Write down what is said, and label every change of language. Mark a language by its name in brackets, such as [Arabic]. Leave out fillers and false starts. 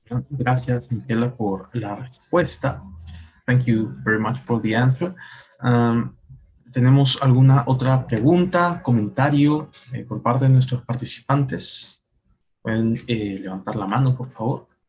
[Spanish] Gracias, Michela, por la respuesta. [English] Thank you very much for the answer. [Spanish] ¿Tenemos alguna otra pregunta, comentario por parte de nuestros participantes? Pueden levantar la mano, por favor.